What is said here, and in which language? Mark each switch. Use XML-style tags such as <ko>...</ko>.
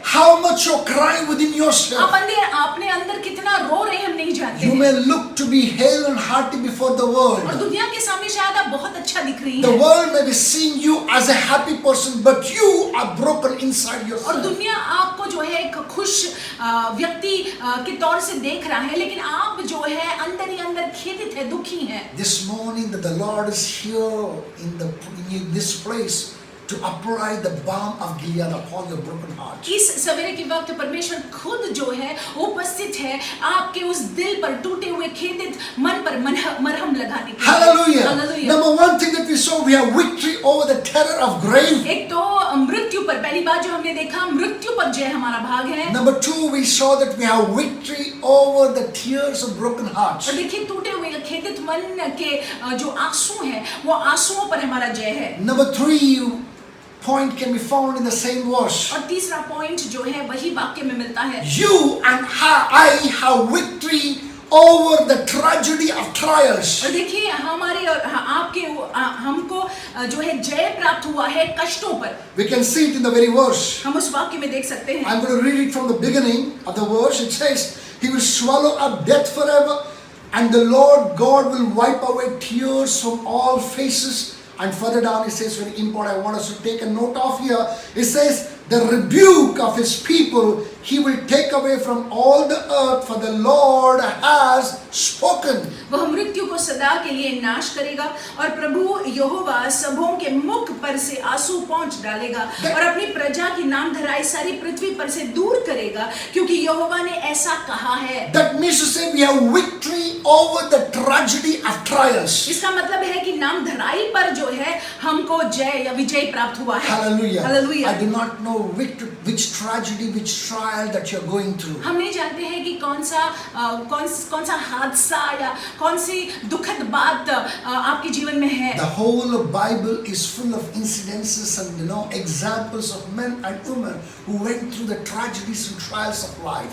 <en>How much you're crying within yourself.</en> <hi>आप अपने अंदर कितना रो रहे हैं, हम नहीं जानते</hi> <en>You</en> <hi>हैं।</hi> <en>may look to be hale and hearty before the</en> <hi>और</hi> <en>world.</en> <hi>दुनिया के सामने शायद आप बहुत अच्छा दिख रही</hi> <en>The</en> <hi>हैं,</hi> <en>world may be seeing you as a happy person, but you are broken inside</en> <hi>और</hi> <en>yourself.</en> <hi>दुनिया आपको जो है एक खुश व्यक्ति के तौर से देख रहा है, लेकिन आप जो है अंदर ही अंदर खेदित है, दुखी हैं।</hi> <en>This morning that the Lord is here in this place to apply the balm of Gilead upon your broken heart.</en> <hi>इस सवेरे के वक्त परमेश्वर खुद जो है उपस्थित है आपके उस दिल पर, टूटे हुए खेदित मन पर मरहम लगाने के लिए।</hi> <en>Hallelujah. Hallelujah. Number one thing that we saw, we have victory over the terror of grave.</en> <hi>एक तो मृत्यु पर, पहली बात जो हमने देखा, मृत्यु पर जय हमारा भाग है।</hi> <en>Number two, we saw that we have victory over the tears of broken hearts.</en> <hi>और देखिए टूटे हुए खेदित मन के जो आंसू हैं, वो आंसुओं पर हमारा जय है।</hi> <en>Number three point can be found in the same verse.</en> <hi>और तीसरा पॉइंट जो है वही वाक्य में मिलता है।</hi> <en>You and I have victory over the tragedy of trials.</en> <hi>और देखिए हमारे और आपके हमको जो है जय प्राप्त हुआ है कष्टों पर।</hi> <en>We can see it in the very verse.</en> <hi>हम उस वाक्य में देख सकते हैं।</hi> <en>I'm going to read it from the beginning of the verse. It says, He will swallow up death forever, and the Lord God will wipe away tears from all faces. And further down it says, very important, I want us to take a note of here. It says, the rebuke of His people He will take away from all the earth, for the Lord has spoken.</en> <hi>वह मृत्यु को सदा के लिए नाश करेगा, और प्रभु यहोवा सबों के मुख पर से आंसू पोंछ डालेगा, और अपनी प्रजा की नाम धराई सारी पृथ्वी पर से दूर करेगा, क्योंकि यहोवा ने ऐसा कहा है।</hi> <en>That means to say we have victory over the tragedy of trials.</en> <hi>इसका मतलब है कि नाम धराई पर जो है हमको जय या विजय प्राप्त हुआ है।</hi> <en>Hallelujah. Hallelujah. I do not know which tragedy, which trial that you're going through.</en> <hi>हम नहीं जानते हैं कि कौन सा हादसा या कौन सी दुखद बात आपके जीवन में है।</hi> <en>The whole Bible is full of incidences and examples of men and women who went through the tragedies and trials of life.</en>